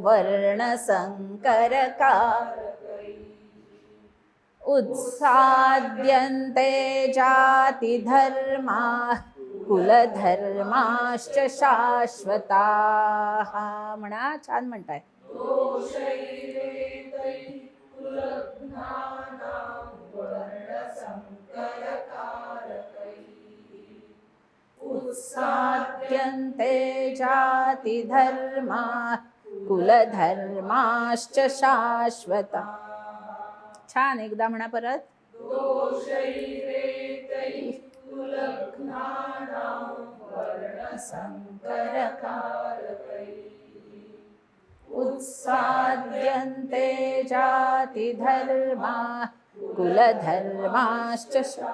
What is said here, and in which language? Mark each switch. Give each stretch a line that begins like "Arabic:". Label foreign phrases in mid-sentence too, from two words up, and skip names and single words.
Sanskrit: वर्णसंकरकारकैः उत्साद्यन्ते जातिधर्माः कुलधर्माश्च शाश्वताः.
Marathi: म्हणा. छान म्हणताय.
Sanskrit: उत्साद्यन्ते जातिधर्माः कुलधर्माश्च शाश्वता.
Marathi: छान. एकदा म्हणा परत.
Sanskrit: उत्साद्यन्ते जातिधर्माः कुलधर्माश्च